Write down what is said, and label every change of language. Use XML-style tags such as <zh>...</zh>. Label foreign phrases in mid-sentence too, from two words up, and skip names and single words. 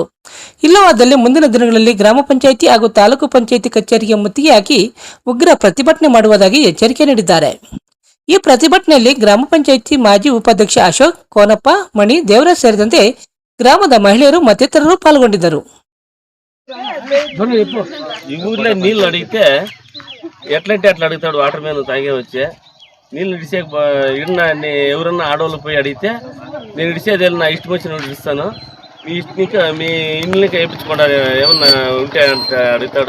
<kn>ಇಲ್ಲವಾದಲ್ಲಿ ಮುಂದಿನ ದಿನಗಳಲ್ಲಿ ಗ್ರಾಮ ಪಂಚಾಯಿತಿ ಹಾಗೂ ತಾಲೂಕು ಪಂಚಾಯಿತಿ ಕಚೇರಿಗೆ ಮುತ್ತಿಗೆ ಹಾಕಿ ಉಗ್ರ ಪ್ರತಿಭಟನೆ ಮಾಡುವುದಾಗಿ ಎಚ್ಚರಿಕೆ ನೀಡಿದ್ದಾರೆ. ಈ ಪ್ರತಿಭಟನೆಯಲ್ಲಿ ಗ್ರಾಮ ಪಂಚಾಯಿತಿ ಮಾಜಿ ಉಪಾಧ್ಯಕ್ಷ ಅಶೋಕ್, ಕೋನಪ್ಪ, ಮಣಿ, ದೇವರಾಜ್ ಸೇರಿದಂತೆ ಗ್ರಾಮದ ಮಹಿಳೆಯರು ಮತ್ತಿತರರು ಪಾಲ್ಗೊಂಡಿದ್ದರು.</kn> <te>నీళ్ళు అడిగితే ఎట్లంటే అట్లా అడుగుతాడు వాటర్ మ్యాన్ తాగే వచ్చే నీళ్ళు ఇడిసే ఎవరన్నా ఆడవాళ్ళు పోయి అడిగితే నేను ఇడిసేది నా ఇష్టం వచ్చినప్పుడు ఇస్తాను, మీ ఇష్టం మీ ఇండ్లకి వేయించుకోండి ఏమన్నా ఉంటే అంటే అడుగుతాడు.</te>